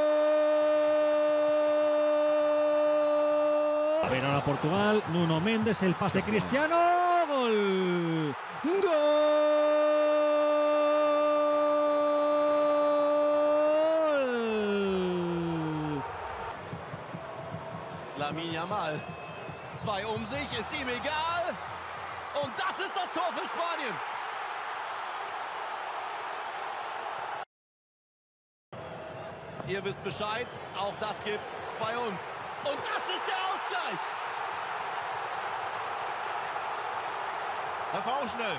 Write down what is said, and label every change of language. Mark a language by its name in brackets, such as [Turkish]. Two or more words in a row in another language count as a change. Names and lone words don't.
[Spanish] A ver ahora Portugal, Nuno Mendes, el pase Cristiano, gol, gol. [German] Lamine Yamal. 2 um sich, ist ihm egal. Und das ist das Tor für Spanien. Ihr wisst Bescheid, auch das gibt's bei uns. Und das ist der Ausgleich. Das war auch schnell.